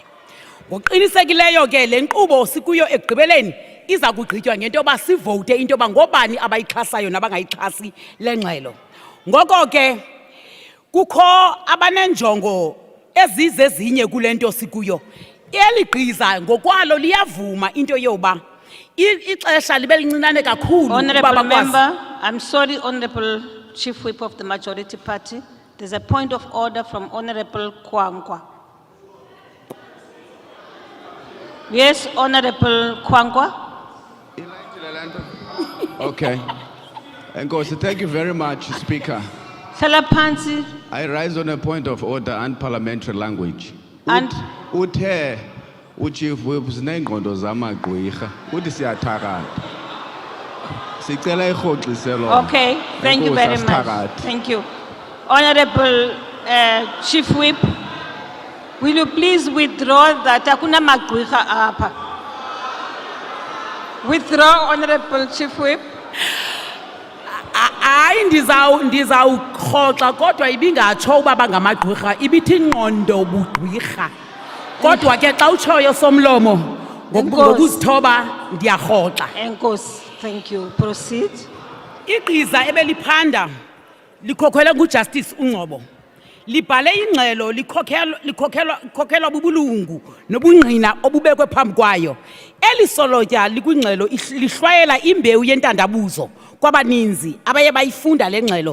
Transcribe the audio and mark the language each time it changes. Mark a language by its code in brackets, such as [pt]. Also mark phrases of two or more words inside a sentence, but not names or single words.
[xh] Ngoqinisekileyo ke le nkqubo sikuyo ekugqibeleni iza kugqitywa ngento yoba sivote into yoba ngobani abayixhasayo nabangayixhasi le ngxelo. Ngoko ke kukho abanenjongo ezizezinye kule nto sikuyo. Eli gqiza ngokwalo liyavuma into yoba ixesha libe lincinane kakhulu. [en] Honorable Member, I'm sorry, Honorable Chief Whip of the Majority Party. There's a point of order from Honorable Kwangwa. Yes, Honorable Kwangwa. Okay. Nkosi, thank you very much, Speaker. Pansi. I rise on a point of order and parliamentary language. And [xh] Uthe uChief Whip sinengqondo zamagqwirha uthi siyathakatha. Sicela irhoxiselo. [en] Okay, thank you very much. Thank you. Honorable Chief Whip, will you please withdraw that [xh] akuna magqwirha apha? [en] Withdraw, Honorable Chief Whip. [xh] Hayi ndizawurhoxa kodwa ibingatsho uba bangamagqwirha ibithi ingqondo bugqwirha. Kodwa ke xa utshoyo somlomo ngokuzithoba ndiyarhoxa. Enkosi, [en] thank you. Proceed. [xh] Igqiza ebeliphanda likhokhwele nguJustice uNgcobo libhale ingxelo likhokhelwa bubulungu nobungqina obubekwe phambi kwayo. Eli solotya likwingxelo lihlwayela imbewu yentandabuzo kwabaninzi abaye bayifunda le ngxelo.